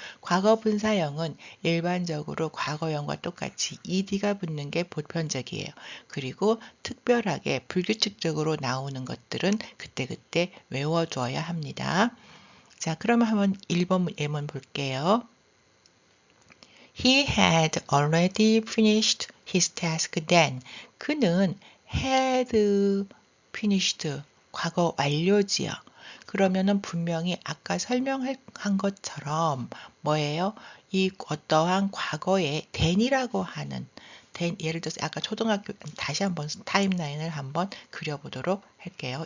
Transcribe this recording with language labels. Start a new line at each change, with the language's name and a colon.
Korean: 과거 분사형은 일반적으로 과거형과 똑같이 ed가 붙는 게 보편적이에요. 그리고 특별하게 불규칙적으로 나오는 것들은 그때그때 외워두어야 합니다. 자, 그러면 한번 1번 예문 볼게요.
English: He had already finished his task then.
Korean: 그는
English: had finished
Korean: 과거 완료지요. 그러면은 분명히 아까 설명한 것처럼 뭐예요? 이 어떠한 과거에 then이라고 하는 예를 들어서 아까 초등학교 다시 한번 타임라인을 한번 그려보도록 할게요.